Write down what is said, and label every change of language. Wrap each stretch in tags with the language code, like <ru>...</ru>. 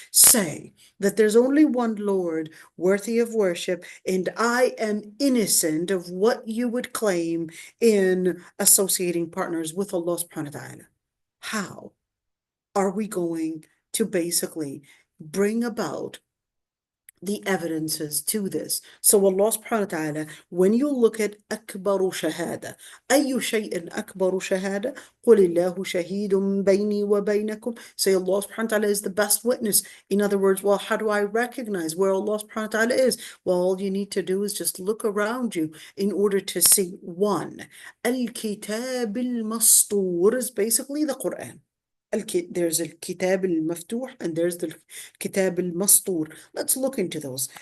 <en>Say that there's only one Lord worthy of worship, and I am innocent of what you would claim in associating partners with Allah subhanahu wa ta'ala. How are we going to basically bring about the evidences to this? So Allah subhanahu wa ta'ala, when you look at</en> <ar>أكبر شهادة, أي شيء أكبر شهادة, قل الله شهيد بيني وبينكم.</ar> <en>Say Allah subhanahu wa ta'ala is the best witness. In other words, well, how do I recognize where Allah subhanahu wa ta'ala is? Well, all you need to do is just look around you in order to see. One,</en> <ar>الكتاب المسطور</ar> <en>is basically the Quran. There's</en> <ar>الكتاب المفتوح</ar> <en>and there's the</en> <ar>الكتاب المسطور.</ar> <en>Let's look into those.</en>